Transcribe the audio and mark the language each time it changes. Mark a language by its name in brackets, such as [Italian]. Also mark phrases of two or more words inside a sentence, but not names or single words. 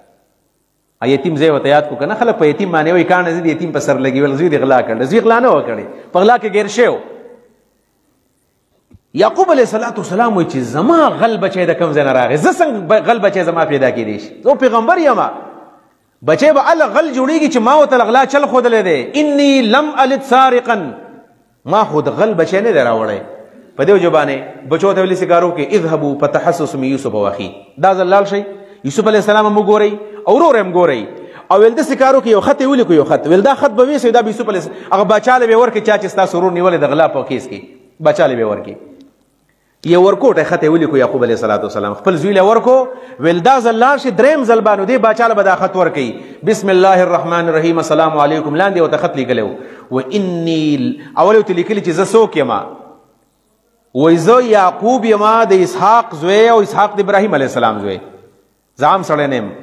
[Pashto] یتیم ځای ورته یاد کو که نه خلک په یتیم باندې وایي کاڼه زه د یتیم په سر لګي ویل زوی دې غلا کړل، زوی غلا نه وه کړې، په غلا کې ګیر شوی. یعقوب [Arabic] علیه السلام [Pashto] وایي چې زما غل بچی د کوم ځای نه راغی، زه څنګه غل بچی زما پیدا کېدی شي؟ زه پیغمبر یم، بچی به هله غل جوړېږي چې ما ورته غلا چل ښودلی دی. [Arabic] انی لم الد سارقا، [Pashto] ما خو د غل بچی نه دی راوړی. په دې وجه باندې بچو ته ویلي سکارو کې [Arabic] اذهبوا فتحسسوا من یوسف واخیه، [Pashto] دا ځل لاړ شئ یوسف [Arabic] علیه السلام [Pashto] هم وګورئ او ورور هم ګورئ او ویل داسې کار وکړئ یو خط یې ولیکو، یو خط ویل دا خط به ویسئ دا به یوسف علیه هغه باچا له به یې ورکړي چا چې ستاسو ورور نیولی د غلا په کیس کې باچا له به یې ورکړي. یو ورکوټی خط یې ولیکو یعقوب [Arabic] علیه السلام [Pashto] خپل زوی له ورکو ویل دا ځل لاړ شي دریم ځل باندې دې باچا له به دا خط ورکوي [Arabic] بسم الله الرحمن الرحیم السلام علیکم [Pashto] لاندې ورته خط لیکلی و انی اول ورته لیکلي چې زه څوک یمه وایي زه یعقوب یمه د اسحاق زوی او اسحاق د ابراهیم [Arabic] علیه السلام [Pashto] زوی زعام سړی نه یم.